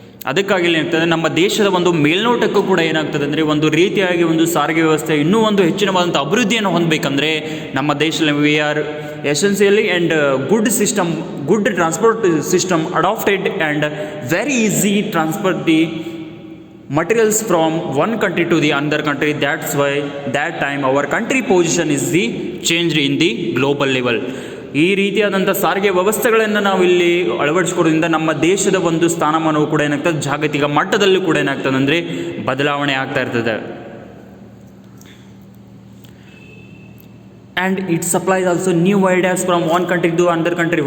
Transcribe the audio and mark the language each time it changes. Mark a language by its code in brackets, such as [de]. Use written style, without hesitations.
[kn] ಅದಕ್ಕಾಗಿ ಏನಾಗ್ತದೆ, ನಮ್ಮ ದೇಶದ ಒಂದು ಮೇಲ್ನೋಟಕ್ಕೂ ಕೂಡ ಏನಾಗ್ತದೆ ಅಂದರೆ ಒಂದು ರೀತಿಯಾಗಿ ಒಂದು ಸಾರಿಗೆ ವ್ಯವಸ್ಥೆ ಇನ್ನೂ ಒಂದು ಹೆಚ್ಚಿನವಾದಂಥ ಅಭಿವೃದ್ಧಿಯನ್ನು ಹೊಂದಬೇಕಂದ್ರೆ ನಮ್ಮ ದೇಶದಲ್ಲಿ [en] We are essentially and good transport system adapted and very easy transfer the materials from one country to the another country. That's why that time our country position is the changed in the global level. [kn] ಈ ರೀತಿಯಾದಂಥ ಸಾರಿಗೆ ವ್ಯವಸ್ಥೆಗಳನ್ನು ನಾವು ಇಲ್ಲಿ ಅಳವಡಿಸ್ಕೊಡೋದ್ರಿಂದ ನಮ್ಮ ದೇಶದ ಒಂದು ಸ್ಥಾನಮಾನವು ಕೂಡ ಏನಾಗ್ತದೆ, ಜಾಗತಿಕ ಮಟ್ಟದಲ್ಲಿ ಕೂಡ ಏನಾಗ್ತದೆ ಅಂದರೆ ಬದಲಾವಣೆ ಆಗ್ತಾ ಇರ್ತದೆ. [en] And it supplies also new ideas from one country to another country.